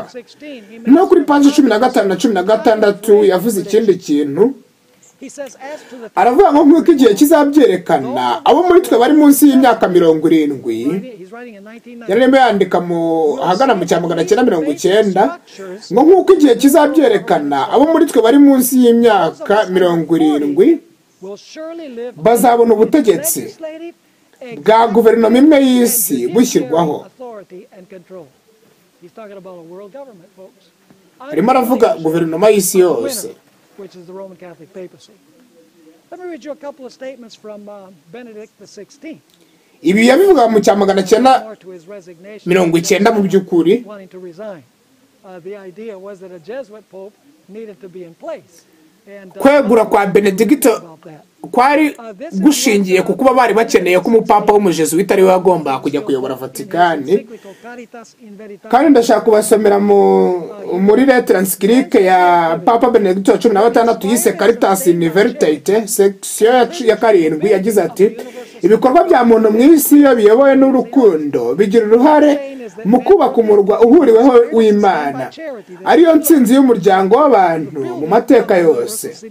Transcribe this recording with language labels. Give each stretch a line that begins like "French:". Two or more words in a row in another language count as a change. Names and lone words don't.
Kinyarwanda: No kuri paji 15 na 16 yavuze ikindi kintu, aravuga ngo nk'uko igihe kizabyerekana abo muri twe bari munsi y'imyaka 70, yarimo yandika ahagana mu cya 1990, ngo nk'uko igihe kizabyerekana abo muri twe bari munsi y'imyaka 70 bazabona ubutegetsi bwa guverinoma imwe y'isi bushyirwaho. Arimo aravuga guverinoma y'isi yose.
English: Which is the Roman Catholic papacy. Let me read you a couple of statements from Benedict XVI.
Kinyarwanda: Ibi yabivuga mu cya 1990 mu by'ukuri.
English: Wanting to resign. The idea was that a Jesuit pope needed to be in place.
Kinyarwanda: Kwegura kwa Benedicto kwari gushingiye ku kuba bari bakeneye ko umupapa w'umujesuita ari we wagomba kujya kuyobora Vatikani. Kandi ndashaka kubasomera muri
French: lettre encyclique
Kinyarwanda: ya Papa Benedicto wa 16 yise Caritas in Veritate section ya 7, yagize ati ibikorwa bya muntu mu isi iyo biyobowe n'urukundo bigira uruhare mu kubaka umurwa uhuriweho w'Imana, ariyo ntsinzi y'umuryango w'abantu mu mateka yose.